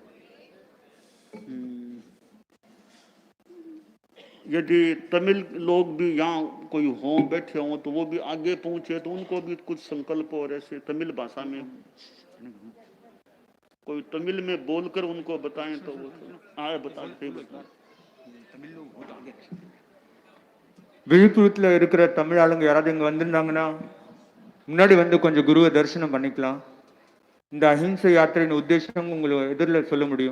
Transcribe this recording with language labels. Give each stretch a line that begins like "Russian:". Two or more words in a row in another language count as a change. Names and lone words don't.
Hindi: यदि तमिल लोग भी यहाँ कोई हो बैठे हों तो वो भी आगे पहुंचे तो उनको भी कुछ संकल्प और ऐसे तमिल भाषा में कोई तमिल में बोलकर उनको बताएं तो वो आए बताते
Tamil: விழுப்புரத்தில் இருக்கிற தமிழ் ஆளுங்க யாராவது இங்கே வந்திருந்தாங்கன்னா முன்னாடி வந்து கொஞ்சம் குருவை தரிசனம் பண்ணிக்கலாம். இந்த அஹிம்சை யாத்திரையின் உத்தேசம் உங்களுக்கு எதிரில் சொல்ல முடியும்.